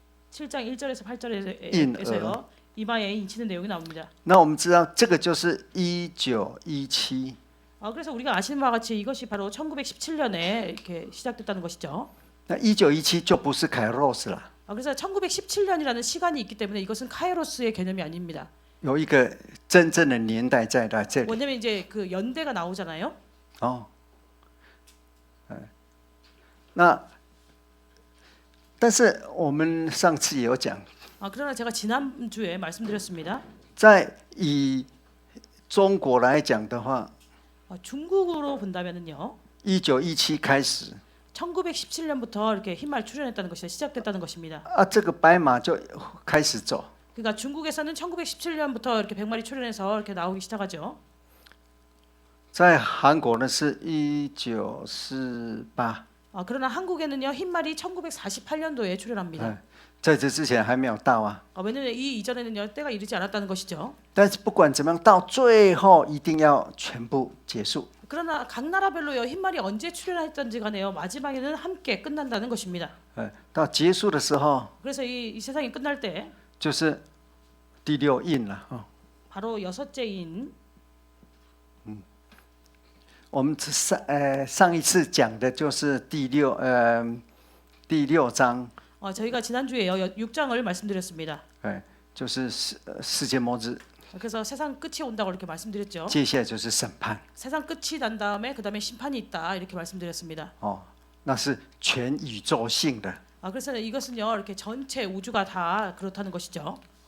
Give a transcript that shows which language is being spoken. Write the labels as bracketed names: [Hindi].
[Korean] 7장 1절에서 8절에서요. 이마에 인치는 내용이 나옵니다. [Chinese] 那我们知道这个就是1917。 [Korean] 그래서 우리가 아시는 바와 같이 이것이 바로 1917년에 이렇게 시작됐다는 것이죠. [Chinese] 那1917就不是凯洛斯了。 [Korean] 그래서 1917년이라는 시간이 있기 때문에 이것은 카이로스의 개념이 아닙니다. [Chinese] 有一个真正的年代在这里。 [Korean] 왜냐면 이제 그 연대가 나오잖아요. [Chinese] 但是我们上次也有讲， [Korean] 그러나 제가 지난주에 말씀드렸습니다. [Chinese] 在以中国来讲的话， [Korean] 중국으로 본다면은요. [Chinese] 1917开始， [Korean] 1917년부터 이렇게 흰말 출현했다는 것이 시작됐다는 것입니다. [Chinese] 这个白马就开始走。 [Korean] 그러니까 중국에서는 1917년부터 이렇게 백마리 출현해서 이렇게 나오기 시작하죠. [Chinese] 在韩国呢是1948。 [Korean] 그러나 한국에는요 흰말이 1948년도에 출현합니다. [Chinese] 在这之前还没有到 [Korean] 왜냐면 이 이전에는요 때가 이르지 않았다는 것이죠. [Chinese] 但是不管怎么样，到最后一定要全部结束。 [Korean] 그러나 각 나라별로요 흰말이 언제 출현했던지 간에요 마지막에는 함께 끝난다는 것입니다. [Chinese] 到结束的时候， [Korean] 그래서 이 세상이 끝날 때 [Chinese] 就是第6印了。 [Korean] 바로 여섯째 인. [Chinese] 我们上一次讲的就是第6章， [Korean] 저희가 지난주에요 6장을 말씀드렸습니다. [Chinese] 就是世界末日。 [Korean] 그래서 세상 끝이 온다고 이렇게 말씀드렸죠. [Chinese] 接下来就是审判。 [Korean] 세상 끝이 난 다음에 그다음에 심판이 있다 이렇게 말씀드렸습니다. [Chinese] 那是全宇宙性的。 [Korean] 그래서 이것은요 이렇게 전체 우주가 다 그렇다는 것이죠.